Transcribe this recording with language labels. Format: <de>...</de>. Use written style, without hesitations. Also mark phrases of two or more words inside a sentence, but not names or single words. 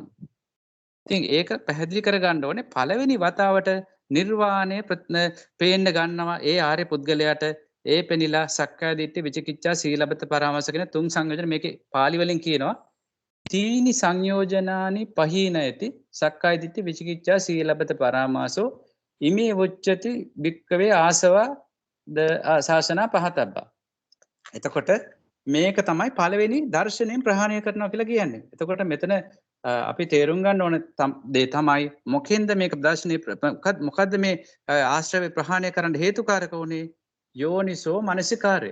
<si>ඉතින් ඒක පැහැදිලි කරගන්න ඕනේ පළවෙනි වතාවට නිර්වාණය පේන්න ගන්නවා ඒ ආර්ය පුද්ගලයාට ඒ පෙනිලා</si> <pi>සක්කාය දිට්ඨි විචිකිච්ඡා සීලබ්බත පරාමාස</pi> <si>කියන තුන් සංයෝජන මේකේ පාලි වලින් කියනවා</si> <pi>තීනි සංයෝජනානි පහීනයති සක්කාය දිට්ඨි විචිකිච්ඡා සීලබ්බත පරාමාසෝ ඉමේ වොච්චති භික්කවේ ආසවා ශාසනා පහතබ්බා.</pi> <si>එතකොට මේක තමයි පළවෙනි දර්ශනයෙන් ප්‍රහාණය කරනවා කියලා කියන්නේ. එතකොට මෙතන අපි තේරුම් ගන්න ඕන දේ තමයි මොකෙන්ද මේක දර්ශනේ මොකද්ද මේ ආශ්‍රවේ ප්‍රහාණය කරන්න හේතුකාරක වුනේ යෝනිසෝ මනසිකාරය.</si>